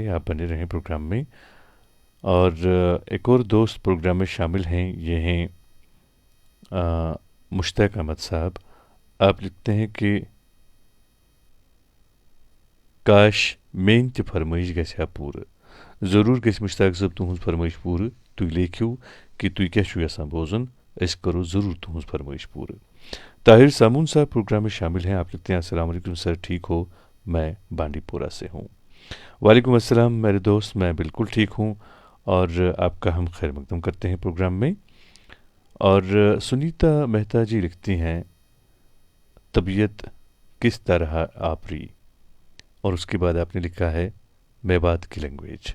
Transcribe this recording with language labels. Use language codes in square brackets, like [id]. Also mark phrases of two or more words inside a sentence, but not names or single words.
[hi] आप बने रहें प्रोग्राम में। और एक और दोस्त प्रोग्राम में शामिल हैं, ये हैं मुश्ताक अहमद साहब। आप लिखते हैं कि [ks] काश मेन ते फरमाइश गया पूर, ज़रूर गि मुश्ताक साहब तुहज फरमाइश पूर। तुम लेखियो कि तुम क्या यसान बोजन, अस करो ज़रूर तुहज फरमाइश पूर। [hi] ताहिर सामून साहब प्रोग्राम में शामिल हैं। आप लिखते हैं, [ar] السلام عليكم [hi] सर, ठीक हो? मैं बांडीपोरा से हूँ। [ar] وعليكم السلام [hi] मेरे दोस्त, मैं बिल्कुल ठीक हूँ और आपका हम खैर मकदम करते हैं प्रोग्राम में। और सुनीता मेहता जी लिखती हैं, तबीयत किस तरह आपरी, और उसके बाद आपने लिखा है मेवात की लैंग्वेज।